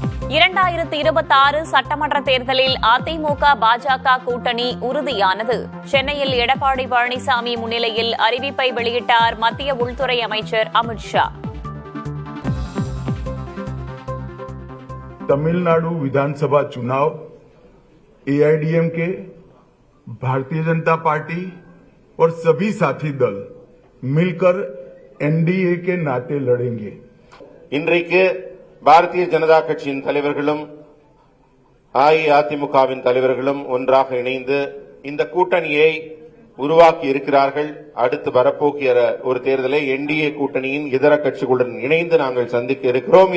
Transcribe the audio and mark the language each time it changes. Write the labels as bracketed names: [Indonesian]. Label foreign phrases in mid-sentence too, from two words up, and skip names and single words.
[Tamil] 2026 சட்டமன்ற தேர்தலில் அதிமுக பாஜக கூட்டணி உறுதியானது. சென்னையில் எடப்பாடி பழனிசாமி முன்னிலையில் அறிவிப்பை வெளியிட்டார் மத்திய உள்துறை அமைச்சர் அமித் ஷா. [Hindi] तमिलनाडु विधानसभा चुनाव एआईडीएमके, भारतीय जनता पार्टी और सभी साथी दल मिलकर एनडीए के नाते लड़ेंगे. [Tamil] இன்றைக்கு பாரதிய ஜனதா கட்சியின் தலைவர்களும் அஇஅதிமுகவின் தலைவர்களும் ஒன்றாக இணைந்து இந்த கூட்டணியை உருவாக்கி இருக்கிறார்கள். அடுத்து வரப்போகிற ஒரு தேர்தலை என்டிஏ கூட்டணியின் இதர கட்சிகளுடன் இணைந்து நாங்கள் சந்திக்க இருக்கிறோம்.